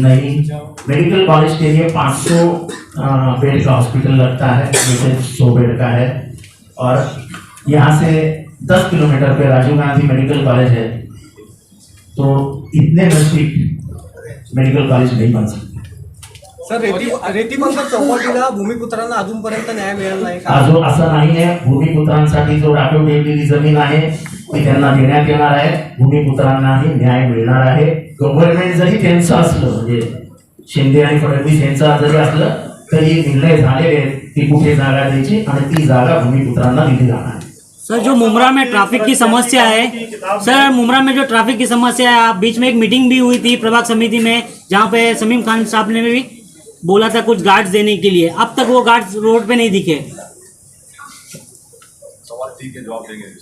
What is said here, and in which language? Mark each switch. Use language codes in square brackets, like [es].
[hi] नहीं, medical college के लिए 500 बेड का हॉस्पिटल लगता है, जैसे 100 बेड का है। और यहाँ से 10 किलोमीटर पे राजीव गांधी मेडिकल कॉलेज है, तो इतने नजदीक मेडिकल कॉलेज नाही बन सकते। [mr] सर रेतीबंदर चौपाटीला भूमिपुत्रांना अजूनपर्यंत न्याय मिळाला नाही का? अजून असं नाही आहे। भूमिपुत्रांसाठी जो राखीव ठेवलेली जमीन आहे ती त्यांना देण्यात येणार आहे। भूमिपुत्रांनाही न्याय मिळणार आहे। गव्हर्नमेंट जरी त्यांचं असलं, म्हणजे शिंदे आणि फडणवीस यांचं जरी असलं तरी निर्णय झालेले आहेत की कुठे जागा द्यायची आणि ती जागा भूमिपुत्रांना दिली जाणार आहे। [hi] सर जो मुमरा में ट्रैफिक की समस्या है, सर मुमरा में जो ट्रैफिक की समस्या है, आप बीच में एक मीटिंग भी हुई थी प्रभाग समिति में, जहाँ पे समीम खान साहब ने भी बोला था कुछ गार्ड्स देने के लिए, अब तक वो गार्ड्स रोड पे नहीं दिखे। सवाल ठीक है, जवाब देंगे।